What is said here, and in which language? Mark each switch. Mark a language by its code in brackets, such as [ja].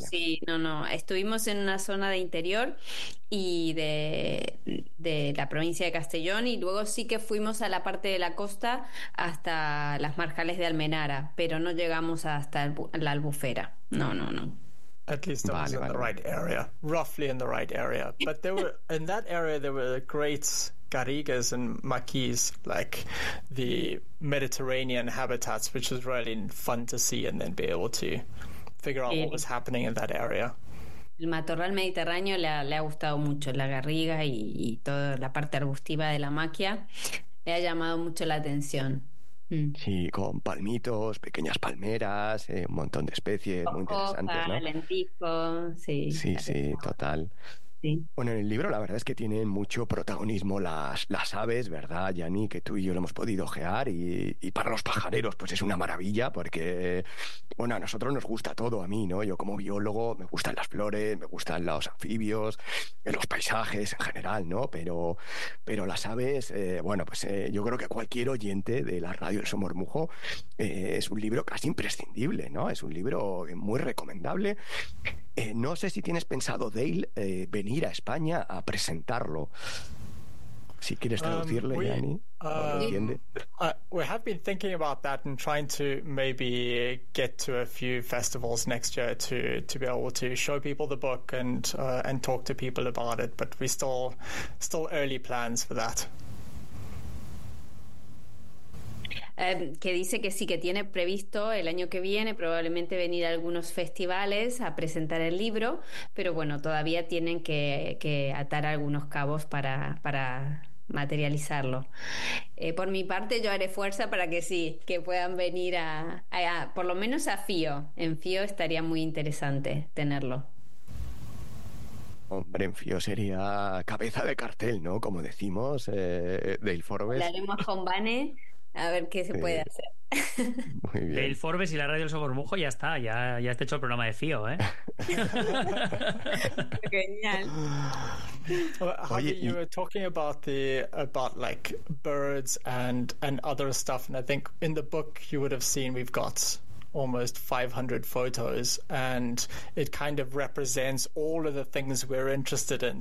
[es] sí, no, no, estuvimos en una zona de interior y de la provincia de Castellón y luego sí que fuimos a la parte de la costa hasta las marjales de Almenara, pero no llegamos hasta la Albufera, no, no, no. [en] At least I was [es] Vale, [en] in the [es] vale, vale. [en] right area, roughly in the right area. But there were in that area there were great garrigues and maquis, like the Mediterranean habitats, which was really fun to see and then be able to figure out what was [es] Sí. [en] happening in that area. [es] El matorral mediterráneo le ha gustado mucho, la garriga y toda la parte arbustiva de la maquia le ha llamado mucho la atención. Sí, con palmitos, pequeñas palmeras, un montón de especies muy interesantes, ¿no? Coscoja, lentisco, sí, Sí, la lentisco. total. Sí. Bueno, en el libro la verdad es que tienen mucho protagonismo las aves, ¿verdad, Yanni? Que tú y yo lo hemos podido ojear y para los pajareros pues es una maravilla porque, bueno, a nosotros nos gusta todo, a mí, ¿no? Yo como biólogo me gustan las flores, me gustan los anfibios, los paisajes en general, ¿no? Pero las aves, bueno, pues yo creo que cualquier oyente de la radio El Somormujo es un libro casi imprescindible, ¿no? Es un libro muy recomendable. No sé si tienes pensado, Dale, venir a España a presentarlo. Si quieres traducirle, Yanni, o lo entiende. [en] We have been thinking about that and trying to maybe get to a few festivals next year to be able to show people the book and talk to people about it, but we still early plans for that. [es] Que dice que sí, que tiene previsto el año que viene probablemente venir a algunos festivales a presentar el libro, pero bueno, todavía tienen que atar algunos cabos para materializarlo. Por mi parte, yo haré fuerza para que sí, que puedan venir a por lo menos a FIO. En FIO estaría muy interesante tenerlo. Hombre, en FIO sería cabeza de cartel, ¿no? Como decimos, Dale Forbes. Hablaremos con Vane a ver qué se puede hacer. Muy Dale bien. Forbes y la radio El Somormujo, ya está, ya está hecho el programa de FIO, ¿eh? Genial. [en] Javi, you were talking about like birds and other stuff, and I think in the book you would have seen we've got almost 500 photos, and it kind of represents all of the things we're interested in.